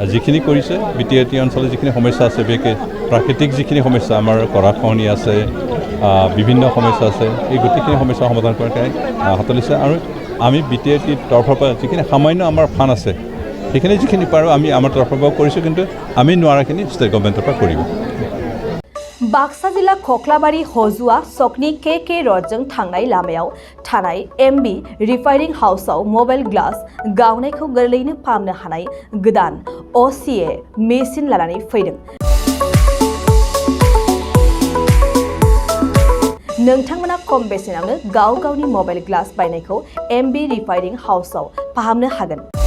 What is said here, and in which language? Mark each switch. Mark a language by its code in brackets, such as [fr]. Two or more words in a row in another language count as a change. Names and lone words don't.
[as] যিখিনি কৰিছে বিটিআৰটি অঞ্চলত যিখিনি সমস্যা আছে বিশেষকৈ প্ৰাকৃতিক যিখিনি সমস্যা আমাৰ গৰাখহনীয়া আছে বিভিন্ন সমস্যা আছে এই গোটেইখিনি সমস্যা সমাধান কৰাৰ কাৰণে হাতত লৈছে আৰু আমি বিটিআৰটিৰ তৰফৰ পৰা যিখিনি সামান্য আমাৰ ফাণ্ড আছে সেইখিনি যিখিনি পাৰোঁ আমি আমাৰ তৰফৰ পৰা কৰিছোঁ কিন্তু আমি নোৱাৰাখিনি [en] state government's [as] পৰা কৰিব [brx] बाक्सा जिल्ला खख्लाबारि हजुआ सकनि के रडजों थांनाय लामायाव थानाय एमबी रिफाइनिं हाउसआव [en] mobile glass [brx] गावनायखौ गोरलैनो फाहामनो हानाय गोदान असीए मेसिन लानानै फैदों। नोंथांमोना खम बेसेनावनो गाव गावनि [en] mobile glass [brx] बायनायखौ एमबी रिफाइनिं हाउसआव फाहामनो हागोन।